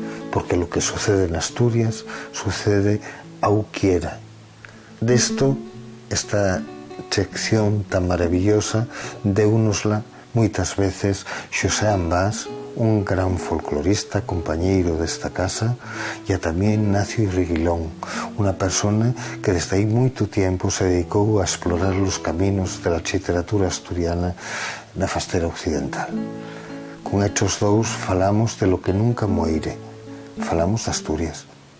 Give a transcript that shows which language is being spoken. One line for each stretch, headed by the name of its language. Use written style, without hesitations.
Spanish: Porque lo que sucede en Asturias sucede auquiera.
Galician: De esto, esta sección tan maravillosa deunosla moitas veces Xosé Ambás, un gran folclorista, compañeiro desta casa, e tamén Ignacio Irreguilón, unha persona que desde aí moito tempo se dedicou a explorar os caminos da literatura asturiana na fastera occidental. Con estos dous falamos de lo que nunca moire, falamos de Asturias.